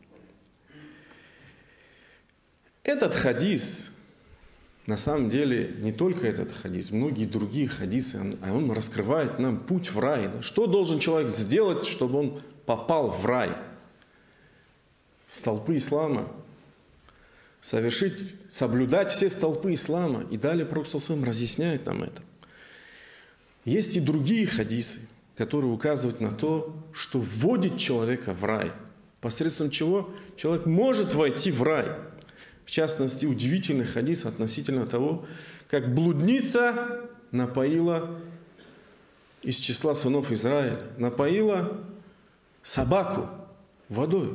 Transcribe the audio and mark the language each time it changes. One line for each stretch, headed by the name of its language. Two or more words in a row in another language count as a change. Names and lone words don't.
Russian: Этот хадис, на самом деле, не только этот хадис, многие другие хадисы, он раскрывает нам путь в рай. Что должен человек сделать, чтобы он попал в рай? Столпы ислама. Соблюдать все столпы ислама. И далее Пророк
Arabic: صلى الله عليه وسلم
Russian: разъясняет нам это. Есть и другие хадисы, которые указывают на то, что вводит человека в рай, посредством чего человек может войти в рай. В частности, удивительный хадис относительно того, как блудница напоила из числа сынов Израиля, напоила собаку водой.